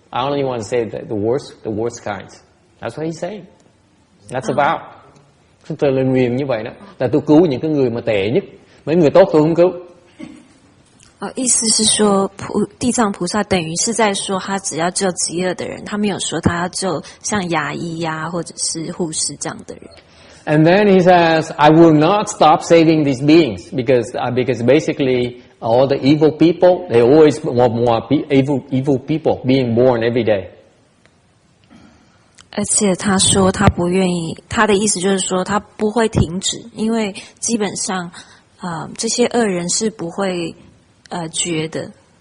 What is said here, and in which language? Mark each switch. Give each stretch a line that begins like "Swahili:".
English: I only want to save the worst kinds. That's what he's saying. That's about.
Vietnamese: Tôi lên nguyền như vậy đó, là tôi cứu những cái người mà tệ nhất, mấy người tốt tôi không cứu.
Chinese: 意思是说，地藏菩萨等于是在说，他只要救极恶的人，他没有说他要救像牙医呀、或者是护士这样的人。
English: And then he says, I will not stop saving these beings because basically all the evil people, they always want more evil people being born every day.
Chinese: 而且他说他不愿意，他的意思就是说他不会停止，因为基本上这些恶人是不会绝的。